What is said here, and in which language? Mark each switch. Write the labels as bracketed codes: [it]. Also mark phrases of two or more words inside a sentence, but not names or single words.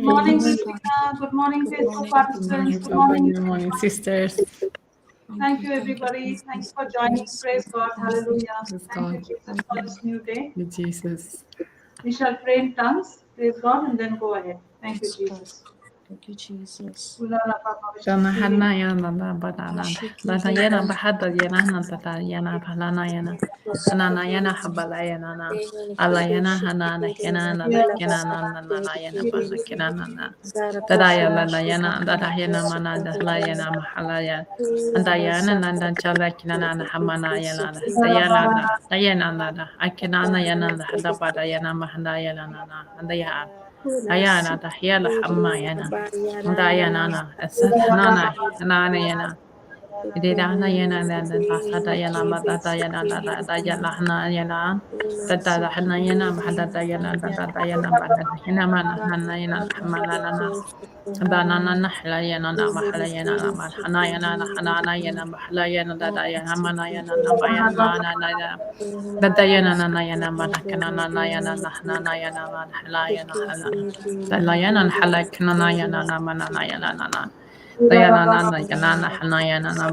[en] Good morning, Christina. Good morning, faithful participants. Good morning. Good morning, sisters. Thank you, everybody. Thanks for joining. Praise God. Hallelujah. Praise Thank you, God. Jesus, for this new day. You, Jesus. We shall pray in tongues. Praise God, and then go ahead. Thank you, Jesus. Thank you, Jesus. Dana hana yana na banana. Dana yana bahada yana na tata yana balana yana. Dana yana habala yana na. Ala yana hana na yana na na yana na na na yana bana yana na na. Dada yana na yana dada yana mana dala yana mahala ya. Anda yana na na chala kina na hamana yana na. Dayana na dayana na na. Akina na yana na hada bada yana mahanda yana na na. Anda ya. Ayana dahiyala hamma yana. Dayana, Nana, Nana, Yana. Idana Yana, Data Yana, Data Yana, Dayana, Yana, Dada Hanayana, Hadata Yana, Dada Yana, Hinamana, Hanayana, Hamanana, Danana, Halayana, Mahalayana, Hanayana, Hanayana, Mahalayana, Dadayana, Manayana, Nabayana, Dadayana, Nayana, Manakana, Nayana, Hanayana, Halayana, Dalayana, Halakanayana, Manayana, Diana, Yana, Hanayana,